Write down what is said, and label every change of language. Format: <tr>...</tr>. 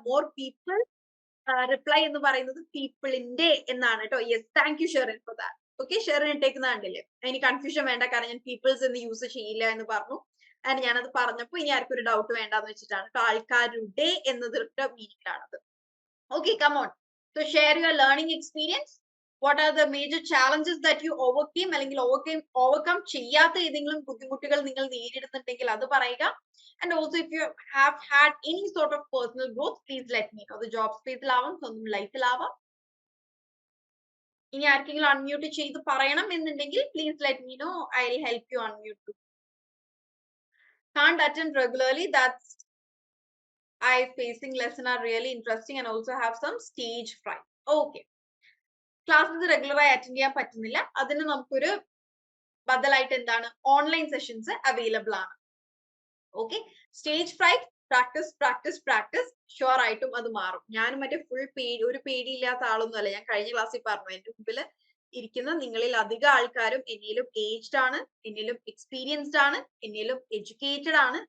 <ml>More people reply എന്ന് പറയുന്നത് പീപ്പിളിന്റെ എന്നാണ് കേട്ടോ.</ml> <en>Yes, thank you Sherin for that.</en> <ml>Okay, Sherin ഇട്ടേക്കുന്ന കണ്ടില്ലേ? എനിക്ക് കൺഫ്യൂഷൻ വേണ്ട, കാരണം ഞാൻ പീപ്പിൾസ് എന്ന് യൂസ് ചെയ്യില്ല എന്ന് പറഞ്ഞു. ആൻഡ് ഞാനത് പറഞ്ഞപ്പോൾ ഇനി ആർക്കും ഒരു ഡൗട്ട് വേണ്ടെന്ന് വെച്ചിട്ടാണ്. ആൾക്കാരുടെ എന്നതിന്റെ മീനിങ് ആണത്.</ml> <en>Okay, come on. So share your learning experience. What are the major challenges that you overcame</en> <ml>അല്ലെങ്കിൽ overcome ചെയ്യാത്ത ഏതെങ്കിലും ബുദ്ധിമുട്ടുകൾ നിങ്ങൾ നേരിടുന്നുണ്ടെങ്കിൽ അത് പറയുക.</ml> <en>And also if you have had any sort of personal growth, please let me know.</en> <ml>അത് job സ്പേസിലാവാം, സ്വന്തം ലൈഫിലാവാം. ഇനി ആർക്കെങ്കിലും അൺമ്യൂട്ട് ചെയ്ത് പറയണം എന്നുണ്ടെങ്കിൽ</ml> <en>please let me know. I'll help you unmute too. Can't attend regularly. That's I facing lesson are really interesting and also have some stage fright. Okay.</en> <ml>Classes റെഗുലറായി attend ചെയ്യാൻ പറ്റുന്നില്ല. അതിന് നമുക്കൊരു ബദലായിട്ട് എന്താണ്, ഓൺലൈൻ സെഷൻസ് അവൈലബിൾ ആണ്. Okay, stage freight, practice practice practice, sure ആയിട്ടും അത് മാറും. ഞാനും മറ്റേ ഒരു പേടിയില്ലാത്ത ആളൊന്നും അല്ല. ഞാൻ കഴിഞ്ഞ ക്ലാസ്സിൽ പറഞ്ഞു, എന്റെ മുമ്പിൽ ഇരിക്കുന്ന നിങ്ങളിൽ അധിക ആൾക്കാരും എന്നിലും ഏജ്ഡ് ആണ്, എന്നിലും എക്സ്പീരിയൻസ്ഡ് ആണ്, എന്നിലും എഡ്യൂക്കേറ്റഡ് ആണ്.</ml>